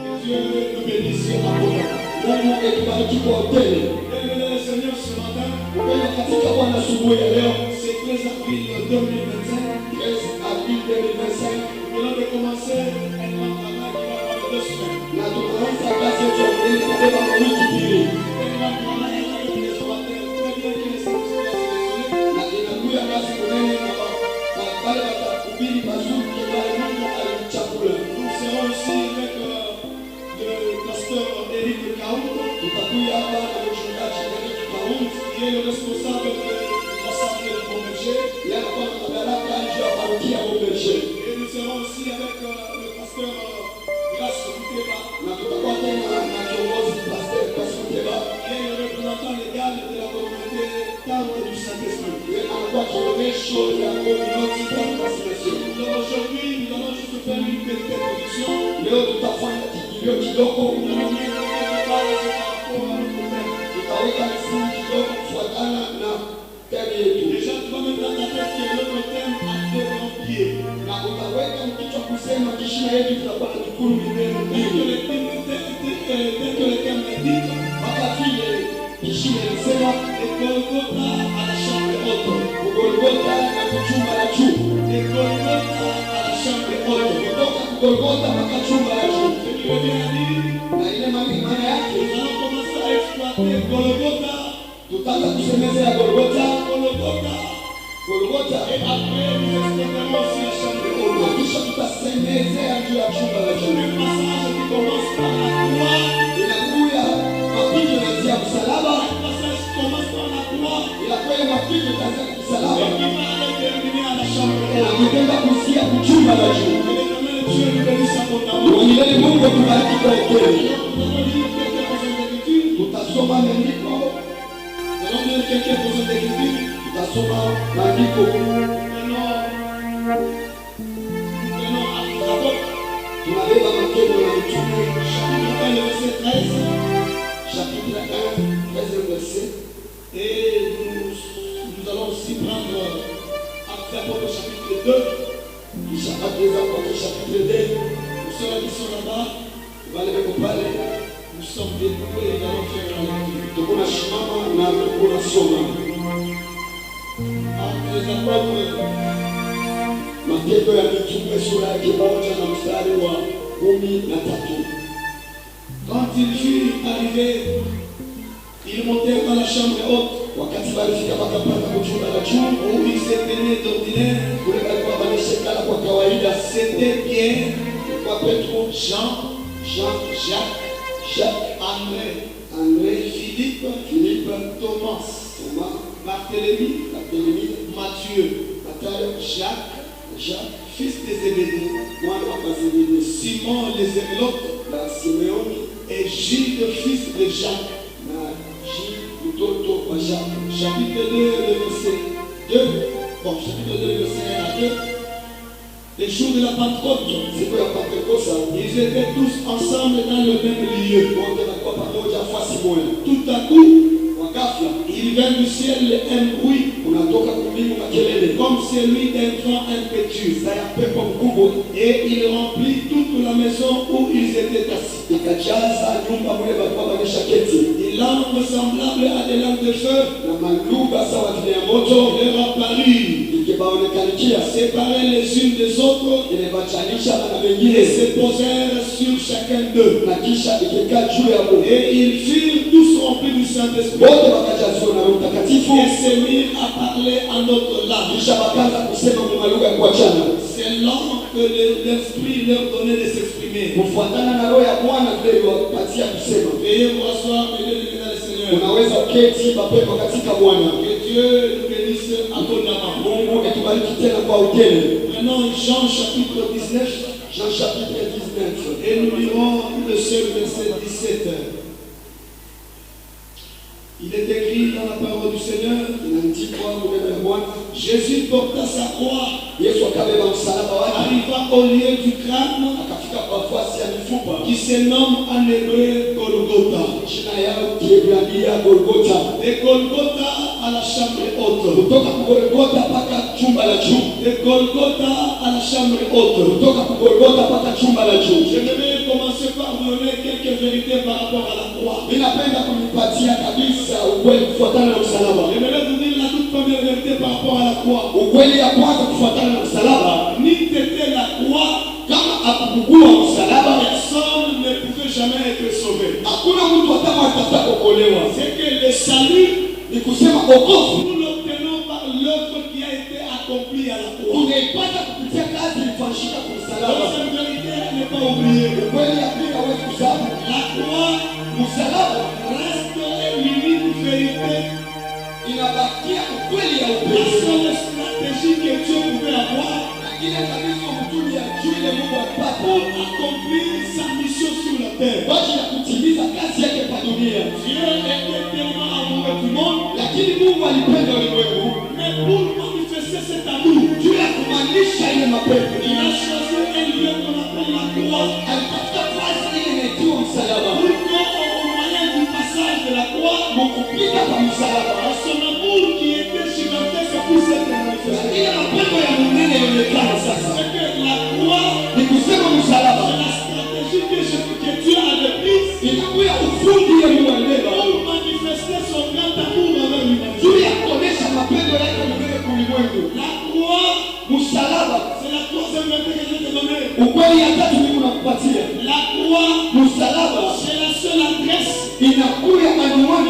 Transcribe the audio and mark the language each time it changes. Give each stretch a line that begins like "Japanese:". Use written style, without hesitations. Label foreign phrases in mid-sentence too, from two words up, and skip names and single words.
French: Dieu nous bénisse abondamment.
Swahili: Mungu etubariki kwa hoteli.
French: Bien-aimés le Seigneur ce matin,
Swahili: Mpendwa katika Bwana, asubuhi ya leo,
French: c'est 13 avril 2025.
Swahili: 13 avril 2025,
French: Nous venons de commencer un grand travail qui va durer 2 semaines.
Swahili: na tunaanza kazi yetu ya hoteli kubeba wiki mbili,
French: Un grand travail avec les orateurs très bien qui les services bien sélectionnés.
Swahili: na inakuya kazi kunene na wale watakubiri mazuri kibali Mungu alichagua.
French: Nous serons ici avec le pasteur Éric Kaout,
Swahili: Tutakuya hapa na mchungaji Eric Kaunti,
French: qui est le responsable de l'Assemblée de Bomberger.
Swahili: yeye anakuwa na madaraka juu ya parokia Bomberger,
French: Et nous serons aussi avec le pasteur Grace Muteba,
Swahili: na tutakuwa tena na kiongozi Pastor Kasuteba,
French: qui est le représentant légal de la communauté Temple du Saint-Esprit.
Swahili: yeye anakuwa kionyesho ya
English: community transformation.
French: Donc aujourd'hui, nous allons juste faire une petite introduction.
Swahili: Leo tutafanya kijilio kidogo,
French: Nous allons mettre quelques bases par rapport à notre thème.
Swahili: tutaweka msingi kidogo kufuatana na temu yetu,
French: Déjà, tu vas mettre dans ta tête que notre thème a 2 grands pieds.
Swahili: na utaweka mkichwa kusema kishina yetu tutakuwa na mikuru minene
French: Dès que
Swahili: mbili,
French: le thème l'indique,
Swahili: mpaka vile kishina ilisema
French: et Golgotha à la chambre haute.
Swahili: kugolgota na kuchumba la juu,
French: Et Golgotha à la chambre haute.
Swahili: kutoka kugolgota mpaka chumba la juu.
French: Ce qui veut dire dire,
Swahili: Na ile maana yake
French: nous allons commencer à exploiter Golgotha,
Swahili: tutaanza kusemezea Golgota,
French: Golgotha,
Swahili: Golgota,
French: et après nous exploiterons aussi la chambre haute.
Swahili: na kisha tutasemezea juu ya chumba la juu.
French: Un passage qui commence par la croix,
Swahili: Inakuya mapito yanazia msalaba,
French: un passage qui commence par la croix,
Swahili: inakuya mapito yanazia
French: et
Swahili: msalaba,
French: qui va aller terminer à la chambre
Swahili: na
French: haute.
Swahili: kutenda kusia kuchumba la juu.
French: Que l'Éternel Dieu nous bénisse abondamment.
Swahili: Milele Mungu atubariki kwa ukweli.
French: Nous allons lire quelques portions d'écriture.
Swahili: Tutasoma maandiko,
French: Nous allons lire quelques portions d'écriture.
Swahili: tutasoma maandiko.
French: Prenons Actes des Apôtres,
Swahili: Tunabeba matendo ya mitume,
French: chapitre 1, le verset 13. chapitre 1, 13e verset. Et nous allons aussi prendre Actes des Apôtres, chapitre 2. Kisha Actes des Apôtres, chapitre 2. Pour ceux qui sont là-bas,
Swahili: Wale weko pale,
French: nous sommes debout et nous allons faire la lecture.
Swahili: tukuna shimama na tukuna soma.
French: Actes des Apôtres,
Swahili: Matendo ya mitume sura yake 1 na mstari wa 13.
French: quand il fut arrivé, ils montèrent dans la chambre haute
Swahili: Wakati walifika wakapata kuchumba la juu,
French: où ils se tenaient d'ordinaire.
Swahili: kule walikuwa wanashikana kwa kawaida.
French: C'était Pierre,
Swahili: Kwa Petro,
French: Jean,
Swahili: Jean,
French: Jacques,
Swahili: Jacques,
French: André,
Swahili: André,
French: Philippe,
Swahili: Philippe,
French: Thomas,
Swahili: Thomas,
French: Barthélemy,
Swahili: Barthélemy,
French: Matthieu,
Swahili: Matayo,
French: Jacques,
Swahili: Jacques,
French: fils des Zébédée,
Swahili: mwana wa Zebedi,
French: Simon les Zélotes
Swahili: na Simeoni
French: et Jude, fils de Jacques.
Swahili: na mtoto wa Jacques.
French: Chapitre 2, le verset 2. Bon, chapitre 2, le verset 1 à 2. Les jours de la Pentecôte,
Swahili: Siku ya Pentekosta,
French: ils étaient tous ensemble dans le même lieu.
Swahili: wote walikuwa pamoja fasi moja.
French: Tout à coup,
Swahili: Kwa ghafla
French: il vint du ciel un bruit
Swahili: unatoka kumbingu makelele
French: comme celui d'un vent impétueux.
Swahili: za ya pepo mkubwa,
French: Et il remplit toute la maison où ils étaient assis.
Swahili: ikajaza nyumba mule walikuwa wameshaketi,
French: Des langues semblables à des langues de feu
Swahili: na malugha sawa vile ya moto
French: leur apparurent,
Swahili: ikibaonekanikia,
French: séparées les unes des autres,
Swahili: imebachanisha na
French: et
Swahili: wengine,
French: se posèrent sur chacun d'eux.
Swahili: na kisha ikikaa juu ya Mungu.
French: Et ils furent tous remplis du Saint-Esprit
Swahili: Wote wakajazwa na Roho Mtakatifu,
French: et se mirent à parler en notre langue.
Swahili: kisha wakaanza kusema kwa malugha ya kuachana,
French: C'est langue que l'Esprit leur donnait de s'exprimer.
Swahili: kufuatana na roho ya Bwana vile iliwapatia kusema.
French: Veuillez vous asseoir, mesdames et messieurs le Seigneur.
Swahili: Unaweza uketi mapema katika Bwana.
French: Que Dieu nous bénisse abondamment.
Swahili: Mungu atubariki tena kwa utele.
French: Prenons Jean chapitre 19
Swahili: Jean chapitre 19.
French: et nous lirons le seul verset 17. Il est écrit dans la parole du Seigneur,
Swahili: Inaandikwa neno la Bwana,
French: Jésus porta sa croix,
Swahili: Yesu akabeba msalaba wake,
French: arriva au lieu du crâne
Swahili: akafika kwa nafasi ya mifupa,
French: qui se nomme en hébreu Golgotha.
Swahili: jina yao Kiebrania Golgota.
French: De Golgotha à la chambre haute.
Swahili: Kutoka Golgota mpaka chumba la juu,
French: De Golgotha à la chambre haute.
Swahili: kutoka Golgota mpaka chumba la juu.
French: J'aimerais commencer par vous donner quelques vérités par rapport à la croix.
Swahili: Ninapenda kunipatia kabisa ukweli kufuatana na msalaba.
French: J'aimerais vous dire la toute première vérité par rapport à la croix.
Swahili: Ukweli ya kwanza kufuatana na msalaba,
French: Ni t'était la croix,
Swahili: kama akukugua msalaba,
French: personne ne pouvait jamais être sauvé.
Swahili: hakuna mtu hata atafuta kuokolewa.
French: C'est que le salut,
Swahili: Ni kusema wokovu
French: nous l'obtenons par l'œuvre qui a été accomplie à la croix.
Swahili: tunaipata kupitia kazi ilifanyika kwa msalaba.
French: Donc cette vérité n'est pas oubliée.
Swahili: Ukweli ya pili hawezi kusahau,
French: La croix
Swahili: msalaba
French: reste l'unique vérité,
Swahili: inabakia ukweli ya
French: la
Swahili: upendo.
French: seule stratégie que Dieu pouvait avoir
Swahili: Ile kabisa mtumi ya juu ile Mungu alipata
French: pour accomplir sa mission sur la terre.
Swahili: kwa ajili ya kutimiza kazi yake kwa dunia.
French: Dieu était tellement amoureux du monde,
Swahili: Lakini Mungu alipenda ulimwengu,
French: mais pour manifester cet amour,
Swahili: juu ya kumaanisha ile mapenzi,
French: il a choisi un lieu qu'on appelle la croix.
Swahili: alitafuta kazi ile inaitwa msalaba.
French: Pour qu'au moyen du passage de la croix,
Swahili: Mkupita kwa msalaba,
French: son amour qui était gigantesque puisse être manifesté.
Swahili: ile mapendo ya munene yaonekana sasa.
French: C'est que la croix,
Swahili: Ni kusema msalaba
French: c'est la stratégie que Dieu avait prise
Swahili: inakuya ufundi ya Mungu alibeba
French: pour manifester son grand amour envers l'humanité.
Swahili: juu ya kuonesha mapendo yake munene kwa ulimwengu.
French: La croix,
Swahili: Msalaba,
French: c'est la troisième vérité que je vais te donner.
Swahili: ukweli ya tatu Mungu nakupatia.
French: La croix,
Swahili: Msalaba
French: c'est la seule adresse
Swahili: inakuya anwani